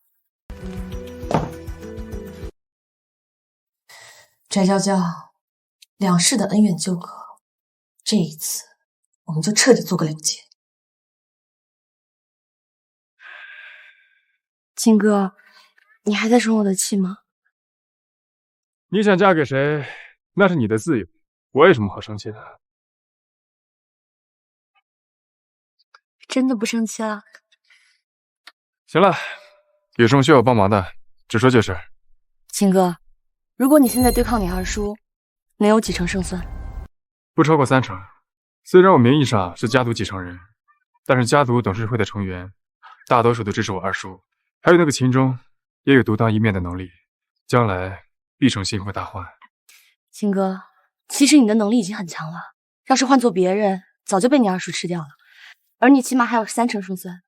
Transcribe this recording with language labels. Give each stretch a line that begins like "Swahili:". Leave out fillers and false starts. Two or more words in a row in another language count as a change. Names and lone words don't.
Chinese: 翟娇嬌，兩世的恩怨糾葛，這一次我們就徹底做個了結。秦哥，你還在生我的氣嗎？你想嫁給誰，那是你的自由，我有什麼好生氣的？真的不生氣了？行了，有什麼需要我幫忙的，直說就是。秦哥，如果你现在对抗你二叔，能有幾成勝算？不超過3成。雖然我名義上是家族繼承人，但是家族董事會的成員大多數都支持我二叔，還有那個秦鐘也有獨當一面的能力，將來必成心腹大患。秦哥，其實你的能力已經很強了，要是換做別人，早就被你二叔吃掉了，而你起碼還有3成勝算。